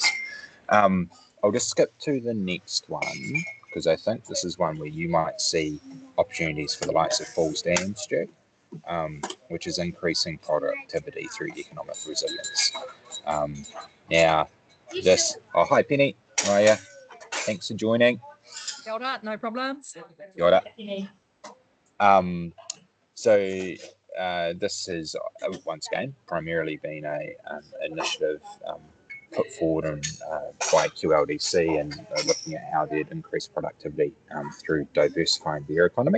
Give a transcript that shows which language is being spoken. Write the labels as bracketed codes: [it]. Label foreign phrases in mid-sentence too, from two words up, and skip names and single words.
[en] I'll just skip to the next one, because I think this is one where you might see opportunities for the likes of Falls Dam, Stu, which is increasing productivity through economic resilience. Now, hi Penny, how are you? Thanks for joining. [mi] Kia ora, [en] no problems. [mi] Kia ora. [en] So this has once again primarily been a initiative put forward by QLDC, and looking at how they'd increase productivity through diversifying their economy.